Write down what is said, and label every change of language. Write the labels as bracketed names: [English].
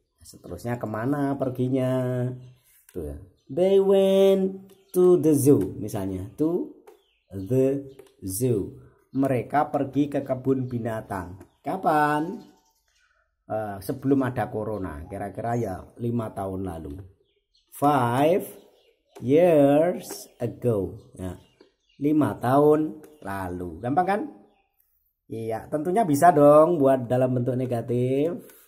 [Indonesian] Seterusnya kemana perginya? Tuh ya. [English] They went to the zoo, misalnya to the zoo. [Indonesian] Mereka pergi ke kebun binatang. Kapan? Sebelum ada corona, kira-kira ya 5 tahun lalu. [English] 5 years ago. Ya. [Indonesian] 5 tahun lalu. Gampang kan? Iya, tentunya bisa dong buat dalam bentuk negatif.